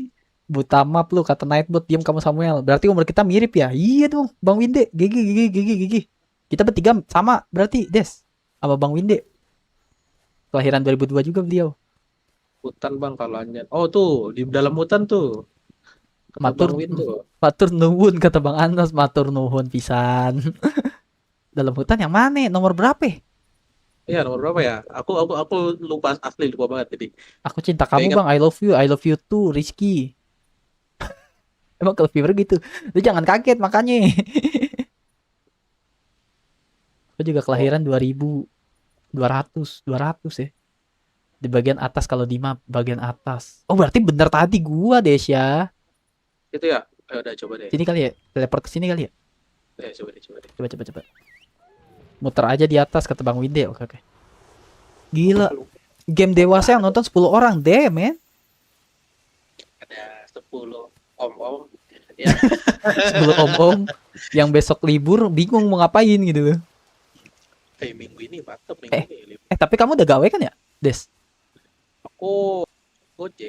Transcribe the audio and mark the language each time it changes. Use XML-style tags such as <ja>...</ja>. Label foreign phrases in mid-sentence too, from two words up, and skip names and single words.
<id>Buta map lu kata Nightbot, diam kamu Samuel. Berarti umur kita mirip ya? Iya dong, Bang Winde. Gigi. Kita bertiga sama berarti, Des. Sama Bang Winde. Kelahiran 2002 juga beliau. Hutan Bang kalau Anjan. Oh tuh, di dalam hutan tuh. Kata Matur Bang Win tuh.</id> <jv>Matur nuwun</jv> <id>kata Bang Anas,</id> <jv>matur nuwun pisan.</jv> <id>Dalam hutan yang mana? Nomor berapa? Iya, nomor berapa ya? Aku lupa banget jadi. Aku cinta kamu, Ingat. Bang.</id> <en>I love you too,</en> <id>Rizky. Emang kalau viewer gitu. Lu jangan kaget makanya. Aku juga kelahiran 200 ya. Di bagian atas kalau di map, bagian atas. Oh, berarti bener tadi gua, Desya. Itu ya? Ayo udah coba deh. Sini kali ya, teleport ke sini kali ya. Coba deh. Coba. Muter aja di atas kata Bang Winde. Oke. Gila. Game dewasa yang nonton 10 orang,</id> <en>damn, man.</en> <id>Ada 10 om-om. Ya, 10 om-om yang besok libur bingung mau ngapain gitu loh. minggu ini mantep Eh. ini. Tapi kamu udah gawe kan ya, Des? Aku Gojek.</id>